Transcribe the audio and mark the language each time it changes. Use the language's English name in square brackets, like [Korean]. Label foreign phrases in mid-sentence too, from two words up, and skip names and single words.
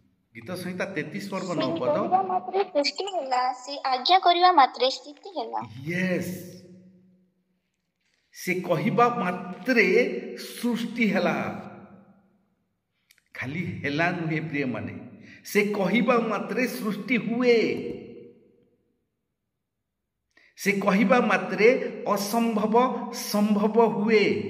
[Odia] ଗୀତ ସଂହିତା 33 ପର୍ବ 9 ସେ पद। କହିବା ମାତ୍ରେ ସୃଷ୍ଟି ହେଲା, ସେ ଆଜ୍ଞା କରିବା ମାତ୍ରେ ସ୍ଥିତି ହେଲା। यस, ସେ କହିବା ମାତ୍ରେ ସୃଷ୍ଟି ହେଲା। ଖାଲି ହେଲା ନୁହେଁ ପ୍ରିୟ ମାନେ, ସେ କହିବା ମାତ୍ରେ ସୃଷ୍ଟି ହୁଏ। ସେ କହିବା ମାତ୍ରେ ଅସମ୍ଭବ ସମ୍ଭବ ହୁଏ।